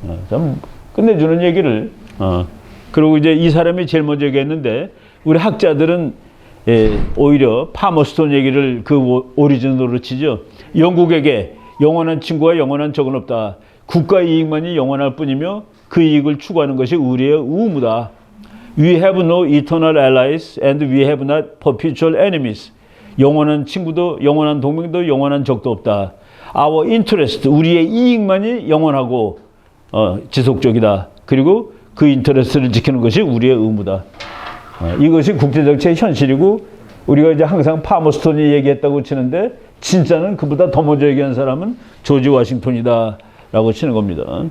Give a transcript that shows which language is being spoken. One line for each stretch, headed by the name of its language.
Korean: 참 끝내주는 얘기를. 그리고 이제 이 사람이 제일 먼저 얘기했는데 우리 학자들은 오히려 파머스톤 얘기를 그 오리지널로 치죠. 영국에게 영원한 친구와 영원한 적은 없다. 국가 이익만이 영원할 뿐이며 그 이익을 추구하는 것이 우리의 의무다.
English: We have no eternal allies and we have not perpetual enemies.
Korean: 영원한 친구도 영원한 동맹도 영원한 적도 없다.
English: Our interest,
Korean: 우리의 이익만이 영원하고 지속적이다. 그리고 그 인터레스트를 지키는 것이 우리의 의무다. 이것이 국제정치의 현실이고 우리가 이제 항상 파머스톤이 얘기했다고 치는데 진짜는 그보다 더 먼저 얘기한 사람은 조지 워싱턴이다 라고 치는 겁니다.